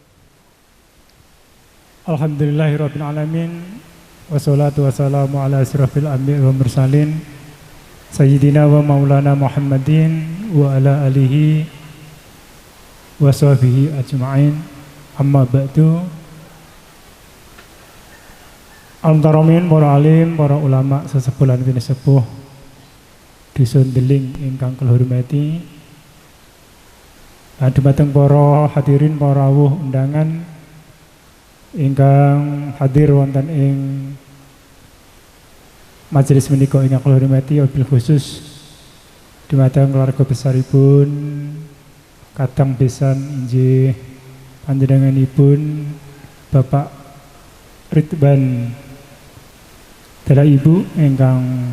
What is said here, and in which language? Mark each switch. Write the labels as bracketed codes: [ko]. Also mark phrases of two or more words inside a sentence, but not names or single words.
[ar] الحمد لله رب العالمين والصلاة والسلام على أشرف الأنبياء والمرسلين سيدنا ومولانا محمد وعلى آله وصحبه أجمعين. أما بعد. [jv] Alhamdulillah para alim, para ulama sesepuh lan sepuh dusun Deling ingkang kula hormati. Dumateng para hadirin para rawuh undangan ingkang hadir wonten ing majelis menika ingkang kula hormati, [ar] وبالخصوص [jv] dumateng keluarga besaripun kadang besan inggih panjenenganipun Bapak Ridwan dalah Ibu ingkang